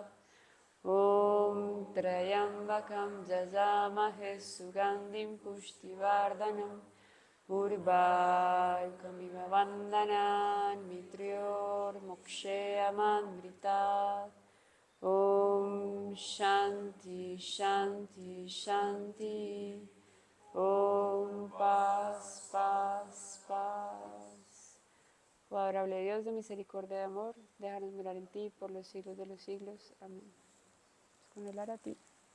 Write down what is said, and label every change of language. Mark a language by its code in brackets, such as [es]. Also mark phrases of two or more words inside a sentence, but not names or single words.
[sa] Om Trayambakam jajamahe sugandhim pushtivardhanam urvarukamiva vandanan mitrior muksheyamamritat. Om Shanti Shanti Shanti. [es] Om Paz Paz Paz. Oh adorable Dios de misericordia y de amor, déjanos mirar en ti por los siglos de los siglos. Amén. Con el a ti.